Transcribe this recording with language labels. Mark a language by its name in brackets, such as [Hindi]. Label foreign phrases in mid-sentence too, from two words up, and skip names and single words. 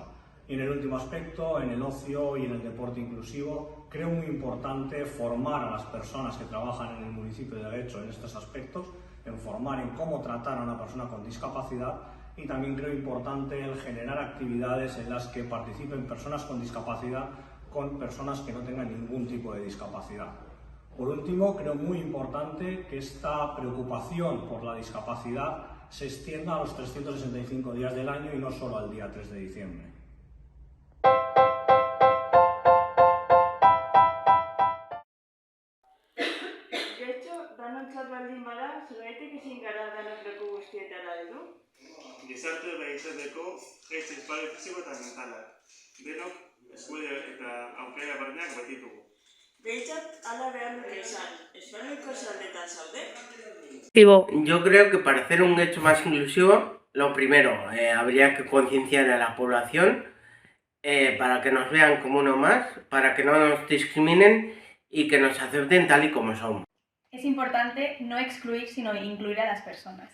[Spanish] Y en el último aspecto, en el ocio y en el deporte inclusivo, creo muy importante formar a las personas que trabajan en el municipio de Getxo en estos aspectos, en formar en cómo tratar a una persona con discapacidad, y también creo importante el generar actividades en las que participen personas con discapacidad con personas que no tengan ningún tipo de discapacidad. Por último, creo muy importante que esta preocupación por la discapacidad se extienda a los 365 días del año y no solo al día 3 de diciembre. [Basque] Getxo, danontzat baldin bada, zergatik ezin gara danok leku guztietara heldu? Gizarte bai izateko, ez espazio fisiko eta mentala. Denok eskubide eta aukera berdinak baititugu. Behintzat hala behar dute esan, Espainiako zaldetan zaude? [Spanish] Yo creo que para hacer un Getxo más inclusivo, lo primero, habría que concienciar a la población para que nos vean como uno más, para que no nos discriminen y que nos acepten tal y como somos. Es importante no excluir, sino incluir a las personas.